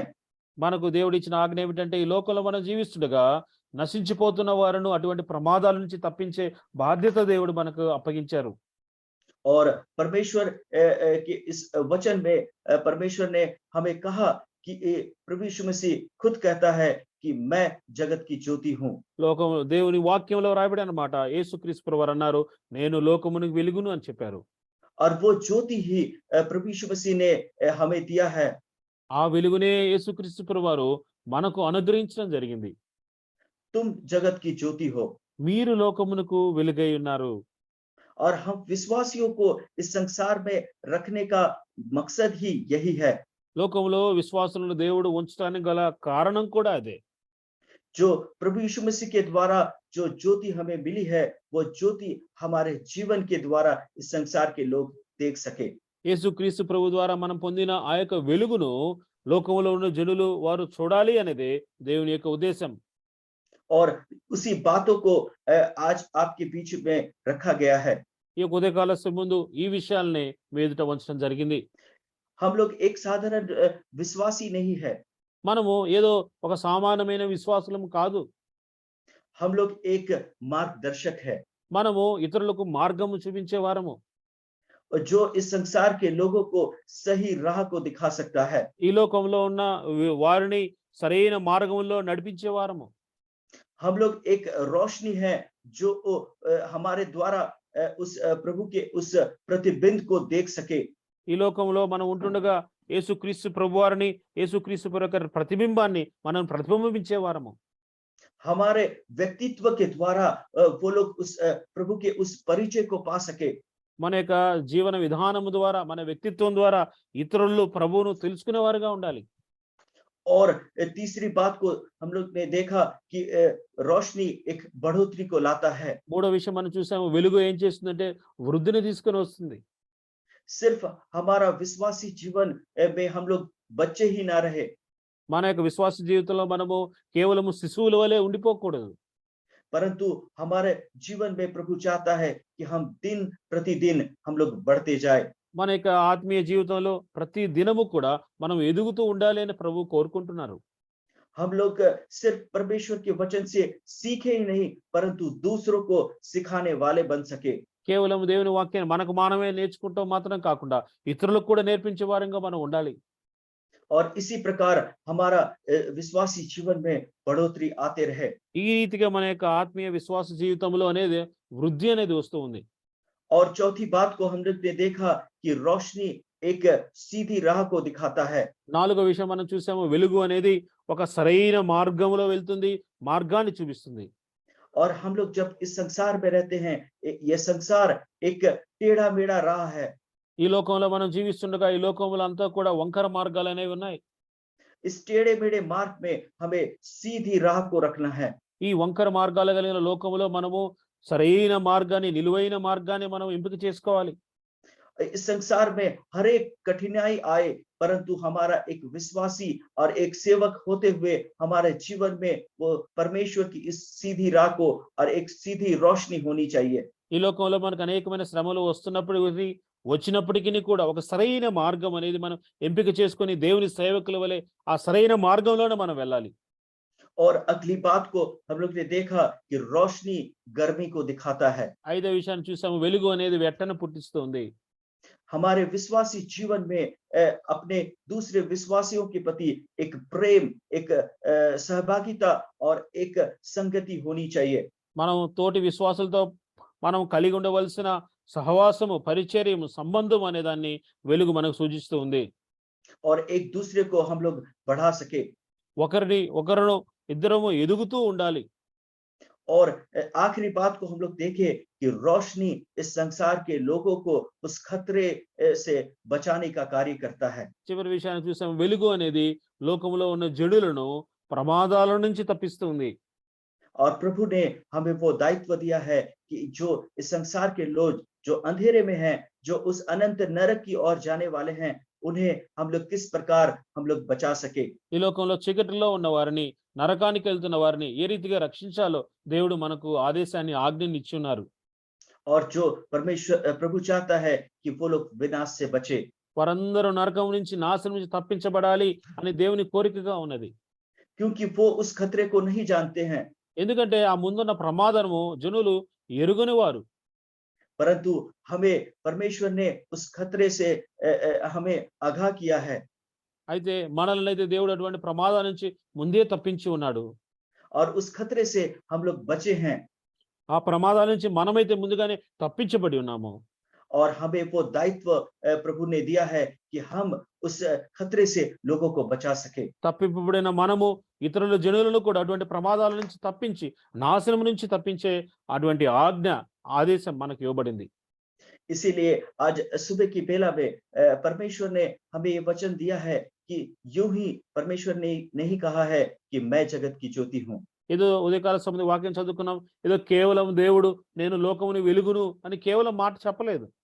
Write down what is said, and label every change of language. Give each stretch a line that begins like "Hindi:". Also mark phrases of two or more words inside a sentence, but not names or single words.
Telugu: మనకు దేవుడిచ్చిన ఆజ్ఞ ఏమిటంటే, ఈ లోకంలో మనం జీవిస్తుండగా నశించిపోతున్న వారిని అటువంటి ప్రమాదాల నుంచి తప్పించే బాధ్యత దేవుడు మనకు అప్పగించారు.
Hindi: और परमेश्वर के इस वचन में परमेश्वर ने हमें कहा कि प्रभु यीशु मसीह खुद कहता है कि मैं जगत की ज्योति हूँ।
Telugu: లోకం దేవుని వాక్యంలో రాయబడి అన్నమాట, యేసుక్రీస్తు ప్రభువారు అన్నారు, నేను లోకమునకు వెలుగును అని చెప్పారు.
Hindi: और वो ज्योति ही प्रभु यीशु मसीह ने हमें दिया है।
Telugu: ఆ వెలుగునే యేసుక్రీస్తు ప్రభువారు మనకు అనుగ్రహించడం జరిగింది.
Hindi: तुम जगत की ज्योति हो।
Telugu: మీరు లోకమునకు వెలుగై ఉన్నారు.
Hindi: और हम विश्वासियों को इस संसार में रखने का मकसद ही यही है।
Telugu: లోకంలో విశ్వాసులను దేవుడు ఉంచడానికి గల కారణం కూడా అదే.
Hindi: जो प्रभु यीशु मसीह के द्वारा जो ज्योति हमें मिली है, वो ज्योति हमारे जीवन के द्वारा इस संसार के लोग देख सके।
Telugu: యేసుక్రీస్తు ప్రభు ద్వారా మనం పొందిన ఆ యొక్క వెలుగును లోకంలో ఉన్న జనులు వారు చూడాలి అనేదే దేవుని యొక్క ఉద్దేశం.
Hindi: और उसी बातों को आज आपके बीच में रखा गया है।
Telugu: ఈ యొక్క ఉదయకాల ముందు ఈ విషయాల్ని మీ ఎదుట ఉంచడం జరిగింది.
Hindi: हम लोग एक साधारण विश्वासी नहीं है,
Telugu: మనము ఏదో ఒక సామాన్యమైన విశ్వాసులం కాదు.
Hindi: हम लोग एक मार्गदर्शक है,
Telugu: మనము ఇతరులకు మార్గము చూపించే వారము.
Hindi: और जो इस संसार के लोगों को सही राह को दिखा सकता है।
Telugu: ఈ లోకంలో ఉన్న వారిని సరైన మార్గంలో నడిపించే వారము.
Hindi: हम लोग एक रोशनी है जो हमारे द्वारा उस प्रभु के उस प्रतिबिंब को देख सके।
Telugu: ఈ లోకంలో మనం ఉంటుండగా యేసుక్రీస్తు ప్రభువారిని, యేసుక్రీస్తు యొక్క ప్రతిబింబాన్ని మనం ప్రతిబింబించే వారము.
Hindi: हमारे व्यक्तित्व के द्वारा वो लोग उस प्रभु के उस परिचय को पा सके।
Telugu: మన యొక్క జీవన విధానము ద్వారా, మన వ్యక్తిత్వం ద్వారా ఇతరులు ప్రభువును తెలుసుకునే వారుగా ఉండాలి.
Hindi: और तीसरी बात को हम लोग ने देखा कि रोशनी एक बढ़ोतरी को लाता है।
Telugu: మూడో విషయం మనం చూసాము, వెలుగు ఏం చేస్తుందంటే వృద్ధిని తీసుకొని వస్తుంది.
Hindi: सिर्फ हमारा विश्वासी जीवन में हम लोग बच्चे ही ना रहे,
Telugu: మన యొక్క విశ్వాస జీవితంలో మనము కేవలము శిశువుల వలె ఉండిపోకూడదు.
Hindi: परंतु हमारे जीवन में प्रभु चाहता है कि हम दिन प्रतिदिन हम लोग बढ़ते जाए।
Telugu: మన యొక్క ఆత్మీయ జీవితంలో ప్రతి దినము కూడా మనం ఎదుగుతూ ఉండాలి అని ప్రభు కోరుకుంటున్నారు.
Hindi: हम लोग सिर्फ परमेश्वर के वचन से सीखे ही नहीं, परंतु दूसरों को सिखाने वाले बन सके।
Telugu: కేవలం దేవుని వాక్యాన్ని మనకు మనమే నేర్చుకుంటాం మాత్రం కాకుండా ఇతరులకు కూడా నేర్పించే వారంగా మనం ఉండాలి.
Hindi: और इसी प्रकार हमारा विश्वासी जीवन में बढ़ोतरी आते रहे।
Telugu: ఈ రీతిగా మన యొక్క ఆత్మీయ విశ్వాస జీవితంలో అనేది వృద్ధి అనేది వస్తూ ఉంది.
Hindi: और चौथी बात को हम लोग ने देखा कि रोशनी एक सीधी राह को दिखाता है।
Telugu: నాలుగో విషయం మనం చూసాము, వెలుగు అనేది ఒక సరైన మార్గంలో వెళ్తుంది, మార్గాన్ని చూపిస్తుంది.
Hindi: और हम लोग जब इस संसार में रहते हैं, ये संसार एक टेढ़ा मेढ़ा राह है।
Telugu: ఈ లోకంలో మనం జీవిస్తుండగా ఈ లోకంలో అంతా కూడా వంకర మార్గాలు అనేవి ఉన్నాయి.
Hindi: इस टेढ़े मेढ़े मार्ग में हमें सीधी राह को रखना है।
Telugu: ఈ వంకర మార్గాలు కలిగిన లోకంలో మనము సరైన మార్గాన్ని, నిలువైన మార్గాన్ని మనం ఎంపిక చేసుకోవాలి.
Hindi: इस संसार में हर एक कठिनाई आए, परंतु हमारा एक विश्वासी और एक सेवक होते हुए हमारे जीवन में वो परमेश्वर की इस सीधी राह को और एक सीधी रोशनी होनी चाहिए।
Telugu: ఈ లోకంలో మనకు అనేకమైన శ్రమలు వచ్చినప్పటికీ కూడా ఒక సరైన మార్గం అనేది మనం ఎంపిక చేసుకొని దేవుని సేవకుల వలె ఆ సరైన మార్గంలోనే మనం వెళ్ళాలి.
Hindi: और अगली बात को हम लोग ने देखा कि रोशनी गर्मी को दिखाता है।
Telugu: ఐదో విషయాన్ని చూసాము, వెలుగు అనేది వెట్టను పుట్టిస్తుంది.
Hindi: हमारे विश्वासी जीवन में अपने दूसरे विश्वासियों के प्रति एक प्रेम, एक सहभागिता और एक संगति होनी चाहिए।
Telugu: మనం తోటి విశ్వాసులతో మనం కలిగి ఉండవలసిన సహవాసము, పరిచర్యము, సంబంధం అనే దాన్ని వెలుగు మనకు సూచిస్తూ ఉంది.
Hindi: और एक दूसरे को हम लोग बढ़ा सके,
Telugu: ఒకరు ఇద్దరము ఎదుగుతూ ఉండాలి.
Hindi: और आखिरी बात को हम लोग देखें कि रोशनी इस संसार के लोगों को उस खतरे से बचाने का कार्य करता है।
Telugu: చివరి విషయాన్ని చూసాము, వెలుగు అనేది లోకంలో ఉన్న జడులను ప్రమాదాల నుంచి తప్పిస్తుంది.
Hindi: और प्रभु ने हमें वो दायित्व दिया है कि जो इस संसार के लोग जो अंधेरे में हैं, जो उस अनंत नरक की ओर जाने वाले हैं, उन्हें हम लोग किस प्रकार हम लोग बचा सके।
Telugu: ఈ లోకంలో చీకటిలో ఉన్న వారిని, నరకానికి వెళ్తున్న వారిని ఏ రీతిగా రక్షించాలో దేవుడు మనకు ఆదేశాన్ని, ఆజ్ఞని ఇచ్చి ఉన్నారు.
Hindi: और जो परमेश्वर प्रभु चाहता है कि वो लोग विनाश से बचे,
Telugu: వారందరూ నరకం నుంచి, నాశనం నుంచి తప్పించబడాలి అని దేవుని కోరికగా ఉన్నది.
Hindi: क्योंकि वो उस खतरे को नहीं जानते हैं,
Telugu: ఎందుకంటే ఆ ముందున్న ప్రమాదము జనులు ఎరుగని వారు.
Hindi: परंतु हमें परमेश्वर ने उस खतरे से हमें आगाह किया है।
Telugu: అయితే మనల్ని అయితే దేవుడు అటువంటి ప్రమాదాల నుంచి ముందే తప్పించి ఉన్నాడు.
Hindi: और उस खतरे से हम लोग बचे हैं,
Telugu: ఆ ప్రమాదాల నుంచి మనమైతే ముందుగానే తప్పించబడి ఉన్నాము.
Hindi: और हमें वो दायित्व प्रभु ने दिया है कि हम उस खतरे से लोगों को बचा सके।
Telugu: తప్పింపబడిన మనము ఇతరుల జనులను కూడా అటువంటి ప్రమాదాల నుంచి తప్పించి, నాశనం నుంచి తప్పించే అటువంటి ఆదేశం మనకు ఇవ్వబడింది.
Hindi: इसीलिए आज सुबह की बेला में परमेश्वर ने हमें ये वचन दिया है कि यूं ही परमेश्वर ने नहीं कहा है कि मैं जगत की ज्योति हूँ।
Telugu: ఏదో ఉదయకాల సమయంలో వాక్యం చదువుకున్నాం, ఏదో కేవలం దేవుడు నేను లోకముని వెలుగును అని కేవలం మాట చెప్పలేదు.